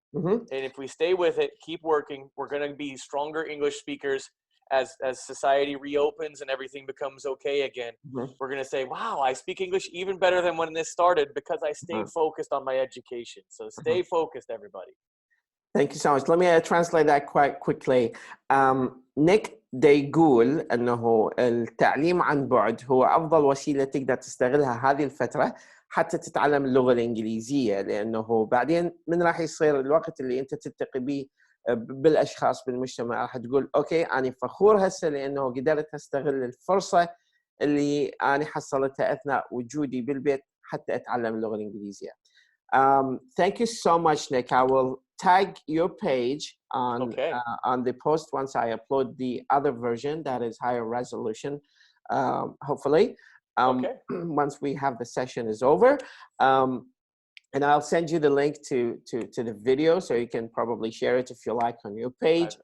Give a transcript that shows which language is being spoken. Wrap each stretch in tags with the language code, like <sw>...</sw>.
<en>And if we stay with it, keep working, we're going to be stronger English speakers as society reopens and everything becomes okay again. We're going to say, wow, I speak English even better than when this started because I stayed focused on my education. So stay focused, everybody. Thank you so much. Let me translate that quite quickly.</en> <ar>نيك دا يقول أنه التعليم عن بعد هو أفضل وسيلة تقدر تستغلها هذه الفترة حتى تتعلم اللغة الإنجليزية، لأنه بعدين من راح يصير الوقت اللي أنت تلتقي به بالأشخاص بالمجتمع راح تقول أوكي أنا فخور هسه لأنه قدرت أستغل الفرصة اللي أنا حصلتها أثناء وجودي بالبيت حتى أتعلم اللغة الإنجليزية.</ar> <en>Thank you so much, Nick. I will tag your page on the post once I upload the other version that is higher resolution, hopefully, once we have the session is over. And I'll send you the link to the video so you can probably share it if you like on your page.</en>